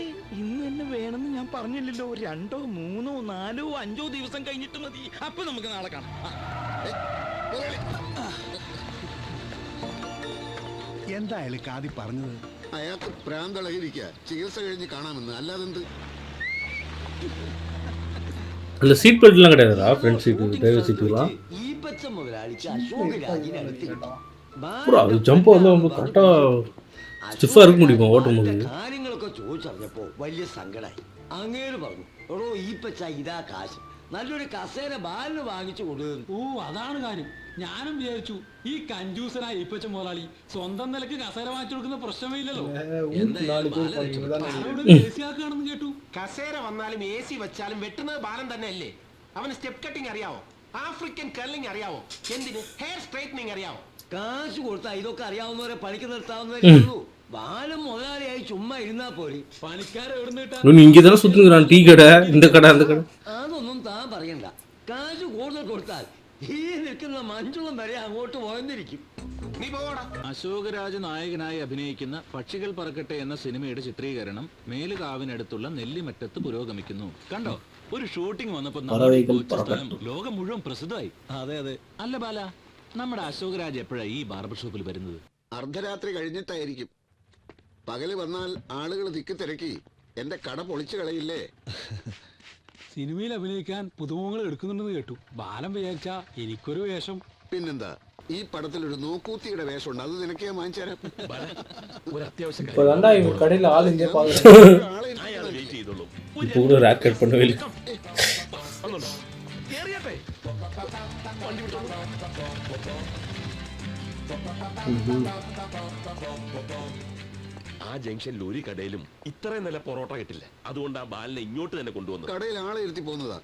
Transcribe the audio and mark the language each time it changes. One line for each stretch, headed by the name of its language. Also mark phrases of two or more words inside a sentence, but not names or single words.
Malayalam: ഇന്ന് തന്നെ വേണമെന്ന് ഞാൻ പറഞ്ഞില്ലല്ലോ. 2, 3, 4, 5 ദിവസം കഴിഞ്ഞിട്ട് മതി. അപ്പൊ നമുക്ക് നാളെ കാണാം. എന്തായാലും കാതി പറഞ്ഞത്? അയാൾക്ക് പ്രാന്തളകിരിക്കുക. ചികിത്സ കഴിഞ്ഞ് കാണാമെന്ന്. അല്ലാതെന്ത്?
Tamil: இல்ல சீட் பெல்ட்லாம் கிடையாதுடா.
English: front seat, driver seatulaam.
Malayalam: ഈ പച്ച മുതലാളിക്ക് അശോക് രാജിനെ അടുത്ത് കിട്ടും.
Tamil: ப்ரோ அது ஜம்ப் வந்து நம்ம கரெக்டா ஸ்டிஃபா இருக்க முடியுமா ஓட்டும்போது?
Malayalam: കാര്യങ്ങളൊക്കെ ചോദിച്ചറിഞ്ഞപ്പോ വലിയ സങ്കടായി. അങ്ങേര് പറഞ്ഞു, എടോ ഈ പച്ച ഇതാ കാശ്, നല്ലൊരു കസേര ബാലിന് വാങ്ങിച്ചു കൊടുക്കും. ഓ, അതാണ് കാര്യം. ഞാനും വിചാരിച്ചു ഈ കഞ്ചൂസനായ ഈപ്പച്ച മുതലാളി സ്വന്തം നിലക്ക് കസേര വാങ്ങിച്ചു കൊടുക്കുന്ന പ്രശ്നമേ ഇല്ലല്ലോ. ാണെന്ന് കേട്ടു. കസേര വന്നാലും AC വെച്ചാലും വെട്ടുന്നത് ബാലൻ തന്നെ അല്ലേ? അവന്
English: step cutting
Malayalam: അറിയാവോ?
English: African curling
Malayalam: അറിയാവോ? എന്തിന്
English: hair straightening
Malayalam: അറിയാവോ? കാശ് കൊടുത്താ ഇതൊക്കെ അറിയാവുന്നവരെ പണിക്ക് നിർത്താവുന്നവരേ ഉള്ളൂ. ബാലം മുതലാളിയായി ചുമ്മാ ഇരുന്നാ പോരെ. പണിക്കാരെ എവിടുന്ന് കിട്ടാൻ?
Tamil: நீ இங்கே தானே சுற்றுங்கிறான். டீ கடை, இந்த கடை, அந்த கடை.
Malayalam: അതൊന്നും താൻ പറയണ്ട. കാശ് കൂടുതൽ കൊടുത്താൽ ഈ നിൽക്കുന്ന മഞ്ചുളം വരെ അങ്ങോട്ട് പോയെന്നിരിക്കും. നീ പോടാ. അശോകരാജ് നായകനായി അഭിനയിക്കുന്ന പക്ഷികൾ പറക്കട്ടെ എന്ന സിനിമയുടെ ചിത്രീകരണം മേലുകാവിനടുത്തുള്ള നെല്ലിമറ്റത്ത് പുരോഗമിക്കുന്നു. കണ്ടോ, ഒരു ഷൂട്ടിംഗ് വന്നപ്പോ ലോകം മുഴുവൻ പ്രസിദ്ധമായി. അതെ അതെ. അല്ല ബാല, നമ്മുടെ അശോകരാജ് എപ്പോഴാ ഈ
English: barber shoppil
Malayalam: വരുന്നത്? അർദ്ധരാത്രി കഴിഞ്ഞിട്ടായിരിക്കും. പകല് വന്നാൽ ആളുകൾ തിക്കി തിരക്കി എന്റെ കട പൊളിച്ചു കളയില്ലേ. സിനിമയിൽ അഭിനയിക്കാൻ പുതുമുഖങ്ങൾ എടുക്കുന്നുണ്ടെന്ന് കേട്ടു. ബാലം വിചാരിച്ചാ എനിക്കൊരു വേഷം. പിന്നെന്താ, ഈ പടത്തിൽ ഒരു നോക്കൂത്തിയുടെ വേഷമുണ്ട്. അത് നിനക്ക് ഞാൻ വാങ്ങിച്ചു തരാം. ഒരു അത്യാവശ്യം
Tamil: இப்பதான்டா இவங்க கடையில ஆள் இங்கே பாக்குறேன். இப்போ கூட
English: rock cut
Tamil: பண்ணவே இல்லை.
Malayalam: ആ ജംഗ്ഷനിൽ ഒരു കടയിലും ഇത്രയും നല്ല പൊറോട്ട കിട്ടില്ല. അതുകൊണ്ട് ആ ബാലിനെ ഇങ്ങോട്ട് തന്നെ കൊണ്ടുവന്നു. കടയിൽ ആളെ ഇരുത്തി പോകുന്നതാ.